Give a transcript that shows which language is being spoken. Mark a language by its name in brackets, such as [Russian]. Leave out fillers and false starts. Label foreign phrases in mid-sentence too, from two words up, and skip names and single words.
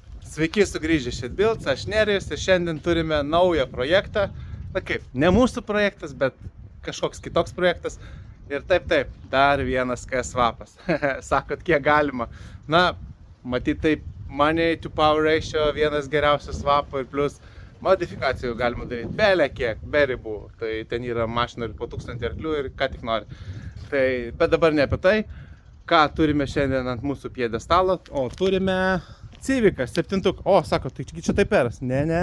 [Lithuanian] Sveiki sugrįžę Shitbuilds, aš Nerijus ir šiandien turime naują projektą. Na kaip, ne mūsų projektas, bet kažkoks kitoks projektas. Ir taip, dar vienas KS swapas. Sakot, kiek galima. Na, matyt taip, [English] money to power ratio [Lithuanian] vienas geriausių swapų ir plus modifikacijų galima daryti belė kiek, be ribų. Tai ten yra mašina ir po 1000 arklių ir ką tik nori. Tai, bet dabar ne apie tai, ką turime šiandien ant mūsų piedestalo, o turime Civica 7. O, sako, tai čia Taiperas. Ne.